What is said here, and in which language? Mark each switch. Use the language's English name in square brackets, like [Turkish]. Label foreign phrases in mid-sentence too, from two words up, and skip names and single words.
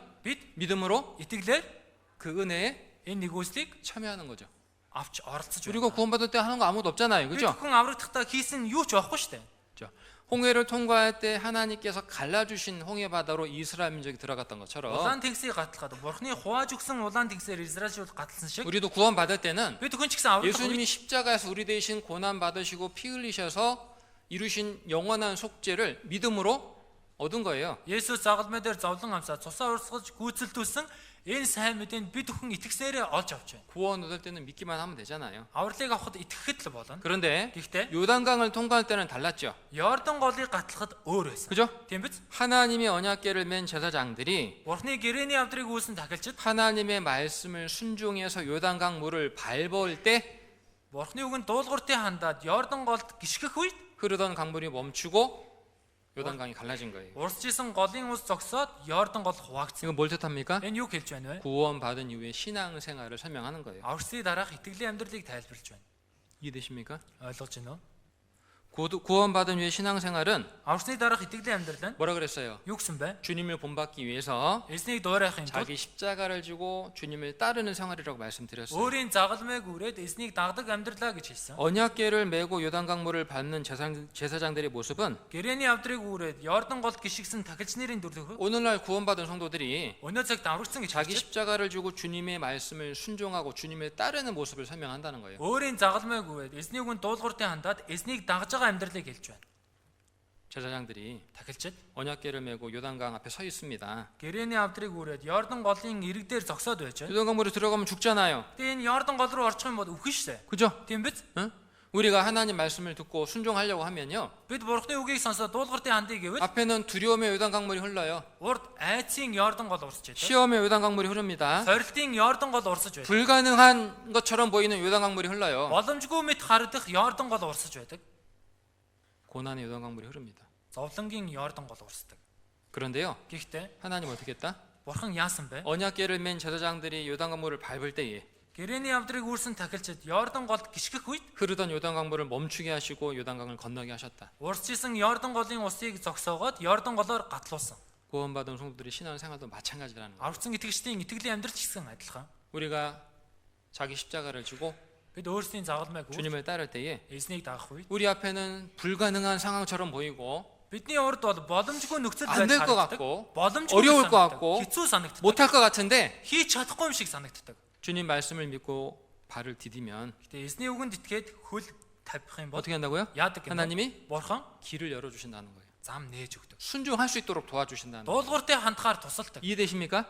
[Mongolian] Бид [Korean] 믿음으로 [Mongolian] итгэлээр [Korean] 그 은혜에 [Mongolian] энэ нэгүслийг [Korean] 참여하는 거죠. [Mongolian] авч оролцож [Korean] 우리가 [Mongolian] байна. [Korean] 구원받을 때 하는 거 아무도 없잖아요. [Mongolian] Бид [Korean] 그죠? [Mongolian] хүн аврагдахдаа хийсэн юу ч байхгүй шүү дээ. [Korean] 그죠? 홍해를 통과할 때 하나님께서 갈라주신 홍해 바다로 이스라엘 민족이 들어갔던 것처럼 [Mongolian] Улаан тэнгисийг гатлахад Бурханы хувааж өгсөн Улаан тэнгисээр Израильчууд гатлсан шиг [Korean] 우리도 구원받을 때는 [Mongolian] бид хүн ч гэсэн аврагдах [Korean] 예수님이 십자가에서 우리 대신 고난 받으시고 피 흘리셔서 이루신 영원한 속죄를 믿음으로 얻은 거예요. [Mongolian] Есүс загалмай дээр зовлон амсаад цусаа урсгаж гүйцэлдүүлсэн энэ сайн мэдээнд бид хүн итгэснээрээ олж авч байна. [Korean] 구원 얻을 때는 믿기만 하면 되잖아요. [Mongolian] Авралыг авахд итгэхэд л болно. [Korean] 그런데 [Mongolian] Гэхдээ [Korean] 요단강을 통과할 때는 달랐죠. [Mongolian] Йордан голыг гатлахад өөр байсан. [Korean] 그죠? [Mongolian] Тийм биз? [Korean] 하나님의 언약궤를 맨 제사장들이 [Mongolian] Бурхны гэрэний авдрыг үүсэн тахилчид [Korean] 하나님의 말씀을 순종해서 요단강 물을 밟을 때 [Mongolian] Бурхны үгэнд дуулууртыг хандаад Йордан голд гიშгэх үед [Korean] 흐르던 강물이 멈추고 요단강이 갈라진 거예요. [Mongolian] урсжсэн голын ус зогсоод Йордан гол хуваагдсан. [Korean] 이건 뭘 뜻합니까? [Mongolian] Энэ юу хэлж байна вэ? [Korean] 구원받은 이후에 신앙생활을 설명하는 거예요. [Mongolian] Аврсыг дараах итгэлийн амьдралыг тайлбарлаж байна. [Korean] 이해되십니까? [Mongolian] ойлгож байна уу? [Korean] 구원받은 후에 신앙생활은 [Mongolian] Аврсны дараах итгэлийн амьдрал нь [Korean] 뭐라 그랬어요? [Mongolian] юу гэсэн бэ? [Korean] 주님을 본받기 위해서 [Mongolian] Эзнийг дуурайхын тулд [Korean] 자기 십자가를 지고 주님을 따르는 생활이라고 말씀드렸어요. [Mongolian] өөрийн загалмайг үрээд эзнийг дагдаг амьдралаа гэж хэлсэн. [Korean] 언약궤를 메고 요단강물을 밟는 제사장들의 모습은 [Mongolian] Гэрэний авдрыг үрээд Йордан голд гიშгсэн тахилч нарын дүрлэх [Korean] 오늘날 구원받은 성도들이 [Mongolian] өнөө цагт аврагдсан гэж [Korean] 자기 [Mongolian] хэлж [Korean] 십자가를 지고 주님의 말씀을 순종하고 주님을 따르는 모습을 설명한다는 거예요. [Mongolian] өөрийн загалмайг үрээд эзний үгэнд дуулууртыг хандаад эзнийг дагж байгаа амьдралыг хэлж байна. [Korean] 제사장들이 [Mongolian] Тахилчид [Korean] 언약궤를 메고 요단강 앞에 서 있습니다. [Mongolian] гэрэний авдрыг үрээд Йордан голын ирэг дээр зогсоод байж байна. [Korean] 요단강물에 들어가면 죽잖아요. [Mongolian] Тэгээ энэ Йордан гол руу орчих юм бол үхэн шээ. [Korean] 그죠? [Mongolian] Тийм биз? [Korean] 응? 우리가 하나님 말씀을 듣고 순종하려고 하면요. [Mongolian] Бид Бурхны үгийг сонсоод дуулууртыг хандъя гэвэл [Korean] 앞에는 두려움의 요단강물이 흘러요. [Mongolian] урд айцын Йордан гол урсж байдаг. [Korean] 시험의 요단강물이 흐릅니다. [Mongolian] Сорилтын Йордан гол урсж байдаг. [Korean] 불가능한 것처럼 보이는 요단강물이 흘러요. [Mongolian] Боломжгүй мэт харагдах Йордан гол урсж байдаг. [Korean] 고난의 요단강물이 흐릅니다. [Mongolian] Зовлонгийн Йордан гол урсдаг. [Korean] 그런데요. [Mongolian] Гэхдээ [Korean] 하나님 어떻게 했다? [Mongolian] Бурхан яасан бэ? [Korean] 언약궤를 맨 제사장들이 요단강물을 밟을 때에 [Mongolian] Гэрэний авдрыг үүрсэн тахилчид Йордан голд гიშгэх үед [Korean] 흐르던 요단강물을 멈추게 하시고 요단강을 건너게 하셨다. [Mongolian] урсжсэн Йордан голын усыг зогсоогоод Йордан голоор гатлуулсан. [Korean] 구원받은 성도들의 신앙생활도 마찬가지라는 거예요. [Mongolian] Аврагдсан итгэгчдийн итгэлийн амьдрал ч гэсэн адилхан. [Korean] 우리가 자기 십자가를 지고 [Mongolian] Бид өөрсдийн загалмайг үл [Korean] 주님을 따를 때에 [Mongolian] эзнийг дагах үед [Korean] 우리 앞에는 불가능한 상황처럼 보이고 [Mongolian] бидний урд бол боломжгүй нөхцөл [Korean] 안 될 [Mongolian] байдал [Korean] 것 [Mongolian] харагддаг. [Korean] 같고 [Mongolian] боломжгүй [Korean] 어려울 것 [Mongolian] санагддаг. [Korean] 같고 [Mongolian] хэцүү санагддаг. [Korean] 못할 것 같은데 [Mongolian] хийж чадахгүй юм шиг санагддаг. [Korean] 주님 말씀을 믿고 발을 디디면 [Mongolian] Гэтэ эзний үгэнд итгээд хөл тавих юм бол [Korean] 어떻게 한다고요? [Mongolian] яадаг юм бэ? [Korean] 하나님이 [Mongolian] Бурхан [Korean] 길을 열어주신다는 거예요. [Mongolian] зам нээж өгдөг. [Korean] 순종할 수 있도록 도와주신다는 거예요. [Mongolian] Дуулууртай хандхаар тусалдаг. [Korean] 이해되십니까?